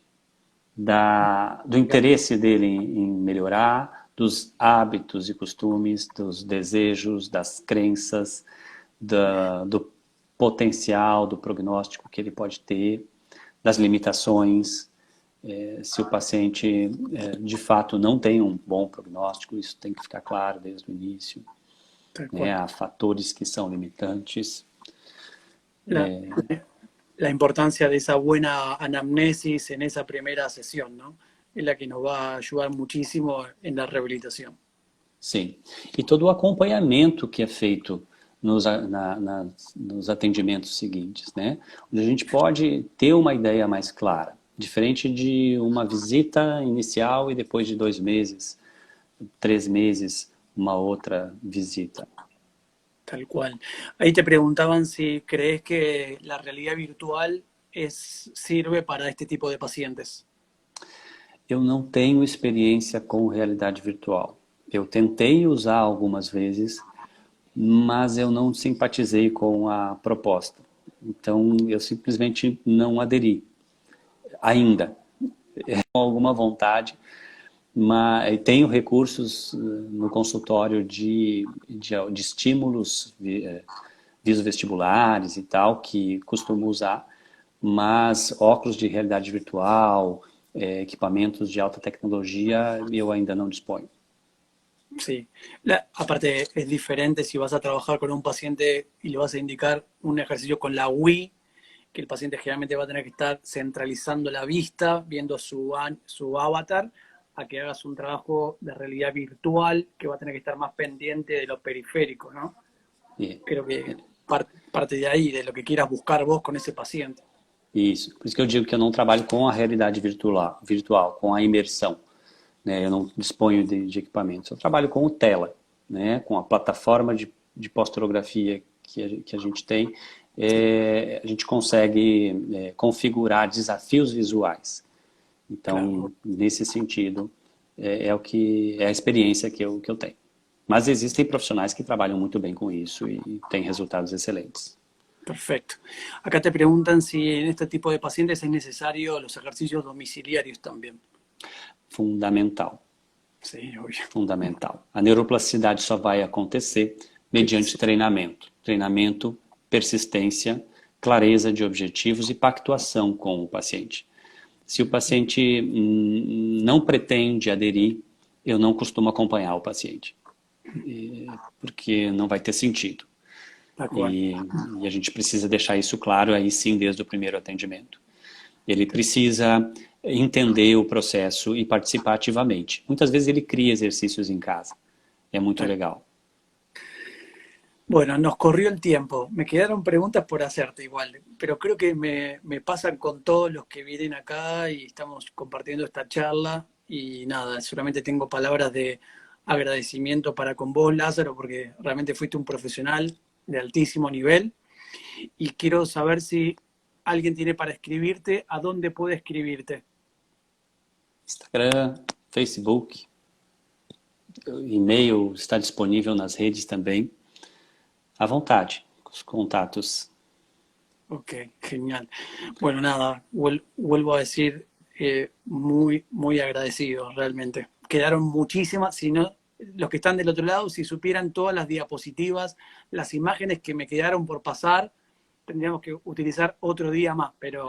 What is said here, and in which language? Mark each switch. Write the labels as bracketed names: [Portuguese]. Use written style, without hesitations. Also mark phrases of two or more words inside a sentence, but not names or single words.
[Portuguese] Do interesse dele em melhorar, dos hábitos e costumes, dos desejos, das crenças, do potencial, do prognóstico que ele pode ter, das limitações. Se o paciente de fato não tem um bom prognóstico, isso tem que ficar claro desde o início. Há fatores que são limitantes. [Spanish] la importancia de esa buena anamnesis en esa primera sesión, ¿no? Es la que nos va a ayudar muchísimo en la rehabilitación. [Portuguese] Sim. E todo o acompanhamento que é feito nos atendimentos seguintes, né? Onde a gente pode ter uma ideia mais clara, diferente de uma visita inicial e depois de 2 meses, 3 meses, uma outra visita. [Spanish] Tal cual. Ahí te preguntaban si crees que la realidad virtual sirve para este tipo de pacientes. [Portuguese] Eu não tenho experiência com realidade virtual. Eu tentei usar algumas vezes, mas eu não simpatizei com a proposta. Então, eu simplesmente não aderi. Ainda. Com alguma vontade, mas tenho recursos no consultório de estímulos viso-vestibulares e tal, que costumo usar, mas óculos de realidade virtual, equipamentos de alta tecnologia, eu ainda não disponho. [Spanish] Sí, aparte es diferente si vas a trabajar con un paciente y le vas a indicar un ejercicio con la Wii, que el paciente generalmente va a tener que estar centralizando la vista, viendo su avatar, a que hagas un trabajo de realidad virtual que va a tener que estar más pendiente de lo periférico, ¿no? [Portuguese] E, [Spanish] Creo que parte de ahí, de lo que quieras buscar vos con ese paciente. [Portuguese] Isso. Por isso que eu digo que eu não trabalho com a realidade virtual, com a imersão. Né? Eu não disponho de equipamentos. Eu trabalho com o tela, né? Com a plataforma de pós-tomografia que a gente tem. A gente consegue configurar desafios visuais. Então, Claro. nesse sentido, é a experiência que eu tenho. Mas existem profissionais que trabalham muito bem com isso e têm resultados excelentes. [Spanish] Perfecto. Acá te preguntan si en este tipo de pacientes es necesario los ejercicios domiciliarios también. Fundamental. Sí, obvio. Fundamental. [Portuguese] A neuroplasticidade só vai acontecer mediante treinamento. Treinamento, persistência, clareza de objetivos e pactuação com o paciente. Se o paciente não pretende aderir, eu não costumo acompanhar o paciente, porque não vai ter sentido. E a gente precisa deixar isso claro aí sim desde o primeiro atendimento. Ele precisa entender o processo e participar ativamente. Muitas vezes ele cria exercícios em casa. É muito legal. [Spanish] Bueno, nos corrió el tiempo. Me quedaron preguntas por hacerte igual, pero creo que me pasan con todos los que vienen acá y estamos compartiendo esta charla. Y nada, solamente tengo palabras de agradecimiento para con vos, Lázaro, porque realmente fuiste un profesional de altísimo nivel. Y quiero saber si alguien tiene para escribirte, ¿a dónde puede escribirte? Instagram, Facebook, [Portuguese] e-mail está disponível nas redes também. À vontade, os contatos. [Spanish] Ok, genial. Bueno, nada, vuelvo a decir, muy, muy agradecido realmente. Quedaron muchísimas, si no, los que están del otro lado, si supieran todas las diapositivas, las imágenes que me quedaron por pasar, tendríamos que utilizar otro día más, pero...